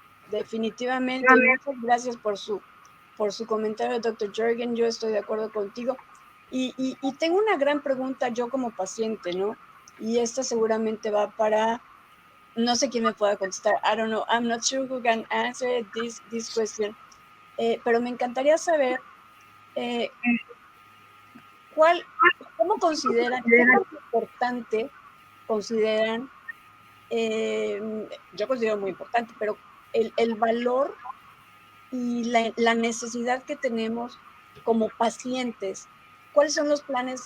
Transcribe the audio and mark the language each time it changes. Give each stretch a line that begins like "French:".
Spanish: Definitivamente, muchas gracias por su por su comentario, doctor Jorgen. Yo estoy de acuerdo contigo. Y tengo una gran pregunta yo como paciente, ¿no? Y esta seguramente va para, no sé quién me pueda contestar.
English: I don't know. I'm not sure who can answer this question.
Spanish: Pero me encantaría saber ¿cómo consideran, qué tan importante consideran, yo considero muy importante, pero el valor y la necesidad que tenemos como pacientes? ¿Cuáles son los planes?